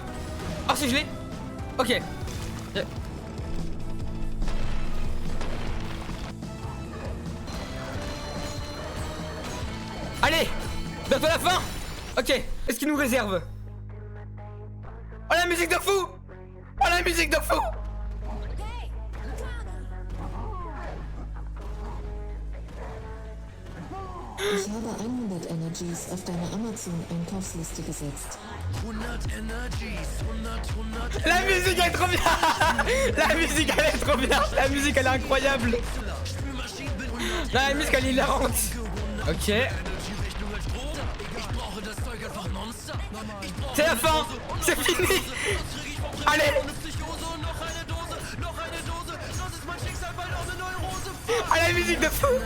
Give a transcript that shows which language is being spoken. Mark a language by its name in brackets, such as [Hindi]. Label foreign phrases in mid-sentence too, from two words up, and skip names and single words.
[French] Ah, c'est gelé. Ok. Allez, bientôt la fin. Ok, est-ce qu'il nous réserve? Oh la musique de fou. Oh la musique de fou. [German] Ich habe 100 Energies auf deine Amazon-Einkaufsliste gesetzt. 100 Energies, 100. [French] La musique elle est trop bien. La musique elle est trop bien. La musique elle est incroyable. La musique elle est hilarante. Ok. C'est la fin. C'est fini. Allez. Ah la musique de fou.